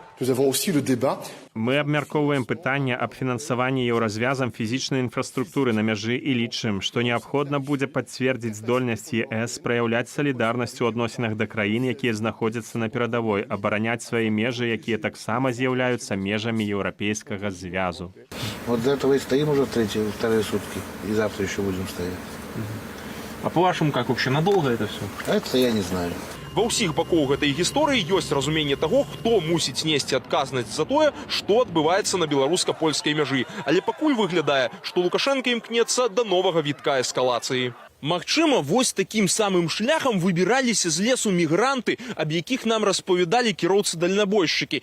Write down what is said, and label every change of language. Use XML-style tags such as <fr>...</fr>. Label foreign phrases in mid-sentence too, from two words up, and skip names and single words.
<be>Мы абмяркоўваем пытанне аб фінансаванні еўразвязам фізічнай інфраструктуры на мяжы і лічым, што неабходна будзе пацвердзіць здольнасць ЕС праяўляць салідарнасць у адносінах да краін, якія знаходзяцца на перадавой, абараняць свае межы, якія таксама з'яўляюцца межамі еўрапейскага звязу.</be> <ru>Вот до этого и стоим уже вторые сутки, и завтра еще будем стоять. А по-вашему, как вообще, надолго это все? Это я не знаю.</ru> <be>Ва ўсіх бакоў гэтай гісторыі ёсць разуменне таго, хто мусіць несці адказнасць за тое, што адбываецца на беларуска-польскай мяжы. Але пакуль выглядае, што Лукашенко імкнецца да новага вітка эскалацыі. Магчыма, вось такім самым шляхам выбіраліся з лесу мігранты, аб якіх нам распавядалі кіроўцы-дальнабойшчыкі.</be>